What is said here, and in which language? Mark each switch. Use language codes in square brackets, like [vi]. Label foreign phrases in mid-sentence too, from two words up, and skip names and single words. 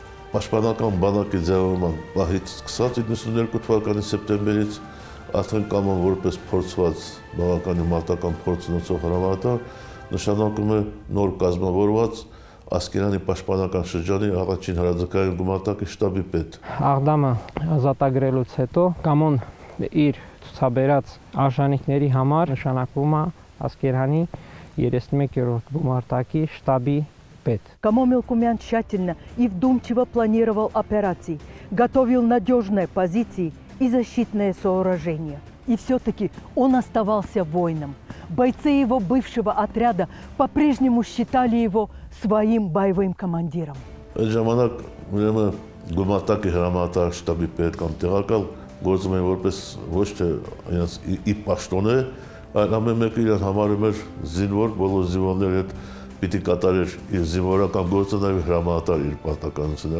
[hy] Պաշտպանական բանակի ձևավորման պահից սկսած 92 թվականի սեպտեմբերից արդեն Կամոն որպես փորձված բավականին մարտական փորձ ունեցող հրամանատար նշանակում է նոր կազմավորված Ասկերանի պաշտպանական շրջանի առաջին հրաձգային գումարտակի շտաբի պետ։ Աղդամը ազատագրելուց հետո Կամոն իր ցուցաբերած արժանինքների համար նշանակվում է Ասկերանի 31-րդ գումարտակի շտաբի պետ. [ru] Камо Мелкумян тщательно и вдумчиво планировал операции, готовил надежные позиции и защитные сооружения. И все-таки он оставался воином. Бойцы его бывшего отряда по-прежнему считали его своим боевым командиром. [hy] Այդ ժամանակ ուրեմն գումարտակի հրամանատար շտաբի պետ կամ տեղակալ գործում էին որպես ոչ թե իրենց ի պաշտոնե, այլ ամեն մեկը իրեն համարում էր զինվոր, բոլոր զինվորների հետ պիտի կատարեր իր զինվորական գործը նաև հրամանատար իր պարտականությունը։